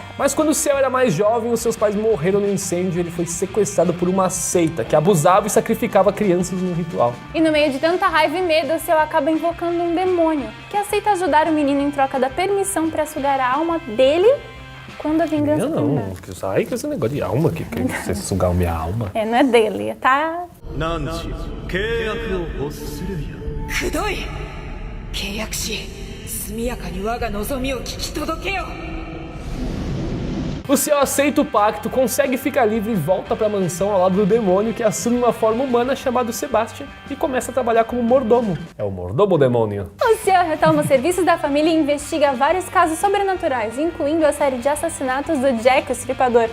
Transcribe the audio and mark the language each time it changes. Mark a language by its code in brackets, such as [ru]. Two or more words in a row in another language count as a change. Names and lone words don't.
[pt] Mas quando o Ciel era mais jovem, os seus pais morreram no incêndio e ele foi sequestrado por uma seita que abusava e sacrificava crianças num ritual. E no meio de tanta raiva e medo, o Ciel acaba invocando um demônio, que aceita ajudar o menino em troca da permissão para sugar a alma dele quando a vingança Eu não, terminar. sai com esse negócio de alma aqui, que você sugar minha alma. É, não é dele, tá? [ja] 汝契約を欲するよ。くどい。契約し速やかに我が望みを聞き届けよ。 [pt] O Ciel aceita o pacto, consegue ficar livre e volta pra mansão ao lado do demônio, que assume uma forma humana chamada Sebastian e começa a trabalhar como mordomo. É o mordomo demônio. O Ciel retoma os serviços da família e investiga vários casos sobrenaturais, incluindo a série de assassinatos do Jack, o Estripador.